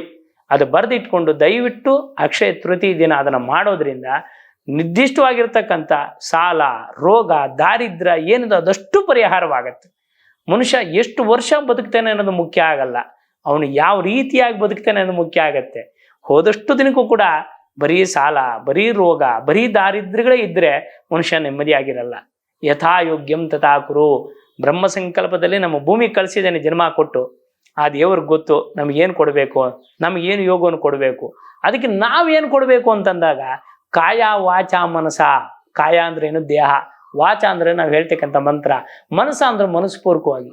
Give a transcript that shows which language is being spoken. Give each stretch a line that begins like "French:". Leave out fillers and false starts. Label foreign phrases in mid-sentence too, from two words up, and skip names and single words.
Kannada: ಅದು ಬರೆದಿಟ್ಕೊಂಡು ದಯವಿಟ್ಟು ಅಕ್ಷಯ ತೃತೀಯ ದಿನ ಅದನ್ನು ಮಾಡೋದ್ರಿಂದ ನಿರ್ದಿಷ್ಟವಾಗಿರ್ತಕ್ಕಂಥ ಸಾಲ, ರೋಗ, ದಾರಿದ್ರ್ಯ ಏನಿದೆ ಅದಷ್ಟು ಪರಿಹಾರವಾಗತ್ತೆ. ಮನುಷ್ಯ ಎಷ್ಟು ವರ್ಷ ಬದುಕ್ತಾನೆ ಅನ್ನೋದು ಮುಖ್ಯ ಆಗಲ್ಲ, ಅವನು ಯಾವ ರೀತಿಯಾಗಿ ಬದುಕ್ತಾನೆ ಅನ್ನೋದು ಮುಖ್ಯ ಆಗತ್ತೆ. ಹೋದಷ್ಟು ದಿನಕ್ಕೂ ಕೂಡ ಬರೀ ಸಾಲ, ಬರೀ ರೋಗ, ಬರೀ ದಾರಿದ್ರ್ಯಗಳೇ ಇದ್ರೆ ಮನುಷ್ಯ ನೆಮ್ಮದಿಯಾಗಿರಲ್ಲ.
Sanskrit: ಯಥಾ ಯೋಗ್ಯಂ ತಥಾ ಕುರು.
Kannada: ಬ್ರಹ್ಮ ಸಂಕಲ್ಪದಲ್ಲಿ ನಮ್ಮ ಭೂಮಿ ಕಳಿಸಿದ್ದೇನೆ ಜನ್ಮ ಕೊಟ್ಟು, ಆ ದೇವ್ರಿಗೆ ಗೊತ್ತು ನಮಗೇನು ಕೊಡಬೇಕು, ನಮಗೇನು ಯೋಗವನ್ನು ಕೊಡಬೇಕು. ಅದಕ್ಕೆ ನಾವೇನು ಕೊಡಬೇಕು ಅಂತಂದಾಗ
Sanskrit: ಕಾಯ ವಾಚ ಮನಸ.
Kannada: ಕಾಯ ಅಂದ್ರೆ ಏನು? ದೇಹ. ವಾಚ ಅಂದ್ರೆ ನಾವು ಹೇಳ್ತಕ್ಕಂಥ ಮಂತ್ರ. ಮನಸ್ಸ ಅಂದ್ರೆ ಮನಸ್ಪೂರ್ವಕವಾಗಿ.